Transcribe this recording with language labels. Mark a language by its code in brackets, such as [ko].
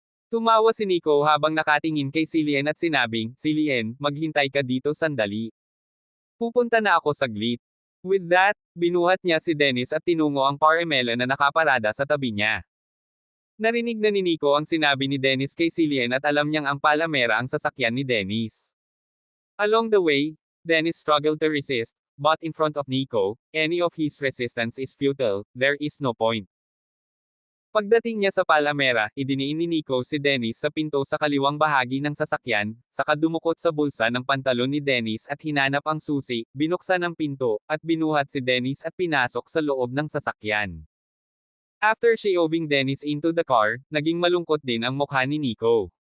[tl] Tumawa si Nico habang nakatingin kay Cillian at sinabing, "Cillian, maghintay ka dito sandali. Pupunta na ako saglit." [en] With that, [tl] binuhat niya si Dennis at tinungo ang Paramela na nakaparada sa tabi niya. Narinig na ni Nico ang sinabi ni Dennis kay Cillian at alam niyang ang Palamera ang sasakyan ni Dennis. [en] Along the way, Dennis struggled to resist, but in front of Nico, any of his resistance is futile, there is no point. [tl] Pagdating niya sa Palamera, idiniin ni Nico si Dennis sa pinto sa kaliwang bahagi ng sasakyan, saka dumukot sa bulsa ng pantalon ni Dennis at hinanap ang susi, binuksan ang pinto, at binuhat si Dennis at pinasok sa loob ng sasakyan. [en] After shoving Dennis into the car, [tl] naging malungkot din ang mukha ni Nico.